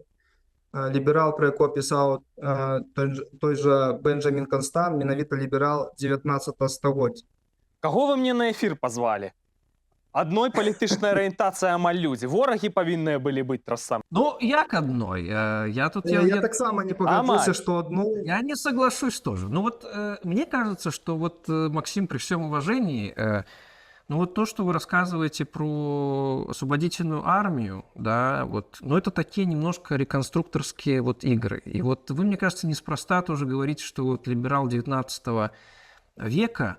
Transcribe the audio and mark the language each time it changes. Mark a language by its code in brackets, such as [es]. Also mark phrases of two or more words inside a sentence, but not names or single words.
[be] Ліберал, пра якого пісаў той жа Бенджамін Констант, менавіта ліберал 19 стагоддзя. Каго вы мне на эфір пазвалі? Адной палітычнай арыентацыі амаль людзі. Ворагі павінныя былі быць трасам. Як адной? Я таксама не пагаджуся, што адной... [ru] Я не соглашусь тоже. Мне кажется, что Максим, при всем уважении, то, что вы рассказываете про освободительную армию, да, это такие немножко реконструкторские игры. И вы, мне кажется, неспроста тоже говорите, что либерал 19 века.